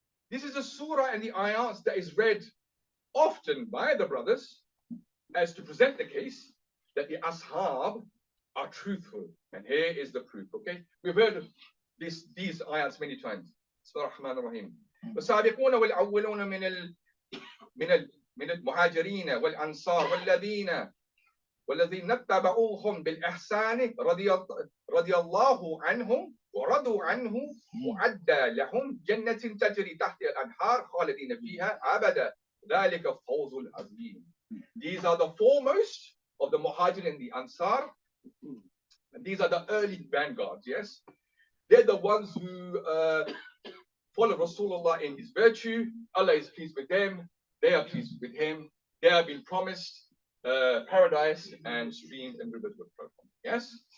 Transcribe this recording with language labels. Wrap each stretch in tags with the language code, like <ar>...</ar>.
<en>This is a surah and the ayats that is read often by the brothers as to present the case that the ashab are truthful. And here is the proof, okay? We've heard of these ayats many times.</en> <ar>Bismillahir-Rahmanir-Rahim. والسابقون والأولون من المهاجرين والأنصار والذين اتبعوهم بالإحسان رضي الله عنهم ورضوا عنه وأعد لهم جنة تجري تحت الأنهار خالدين فيها أبدا ذلك الفوز العظيم.</ar> <en>These are the foremost of the Muhajir and the Ansar. And these are the early vanguards, yes? They're the ones who follow Rasulullah in his virtue. Allah is pleased with them. They are pleased with him. They have been promised paradise and streams and rivers with flow. Yes?</en>